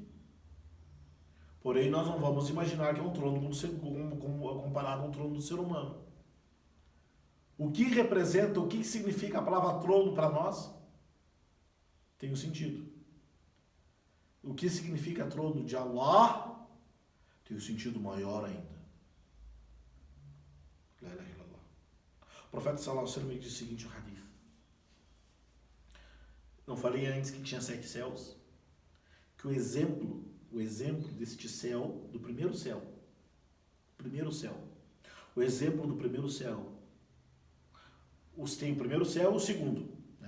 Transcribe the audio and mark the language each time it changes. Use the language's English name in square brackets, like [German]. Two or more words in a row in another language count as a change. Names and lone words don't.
[Portuguese] Porém, nós não vamos imaginar que é um trono comparado a um trono do ser humano. O que representa, o que significa a palavra trono para nós? Tem um sentido. O que significa trono de Allah? Tem um sentido maior ainda. [Arabic] لا إله إلا الله. [Portuguese] O profeta [Arabic] صلى الله عليه وسلم [Portuguese] disse o seguinte, o hadith. Não falei antes que tinha 7 céus? Que o exemplo deste céu, do primeiro céu, o exemplo do primeiro céu, tem o primeiro céu e o segundo, né?